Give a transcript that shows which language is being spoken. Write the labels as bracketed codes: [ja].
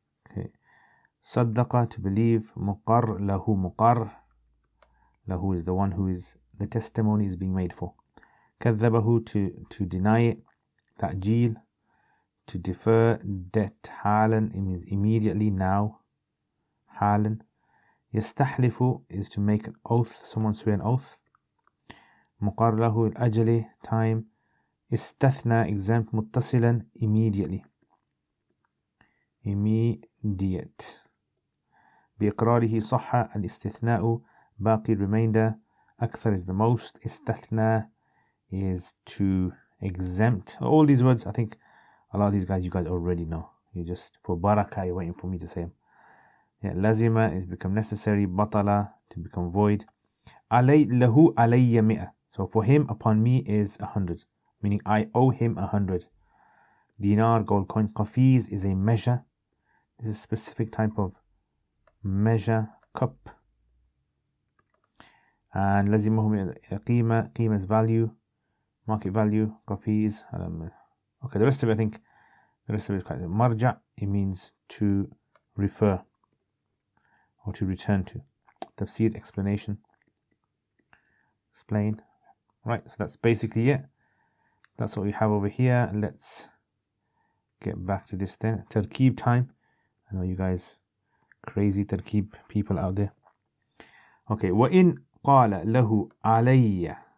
[en] Okay. صدق, to believe. مقر له, مقر له is the one who is the testimony is being made for. كذبه, to deny it. تأجيل, to defer. debt. حالا, it means immediately, now. [ar] حالا. [en] يستحلف is to make an oath, someone swear an oath. [ar] مقر له الأجل, time. [en] استثنى, exempt. متصلا, immediately, immediate. [ar] بإقراره صح. الاستثناء باقي, remainder. [en] أكثر is the most. استثنى is to exempt. All these words, I think a lot of these guys you guys already know. You just, for barakah, you're waiting for me to say them. Yeah, lazima is become necessary. Batala, to become void. [ar] Lahu alayya mi'a. [en] So for him, upon me is 100. Meaning I owe him 100. Dinar, gold coin. Qafiz is a measure. This is a specific type of measure, cup. And [ar] lazimahu qima. [en] Qima is value, market value. Qafiz. Okay, the rest of it, I think, the rest of it is quite. Marja, it means to refer or to return to. Tafsir, explanation. Explain. Right, so that's basically it. That's what we have over here. Let's get back to this then. Tarkeeb time. I know you guys crazy tarkeeb people out there. [ar] Okay, وَإِن قَالَ لَهُ عَلَيَّ.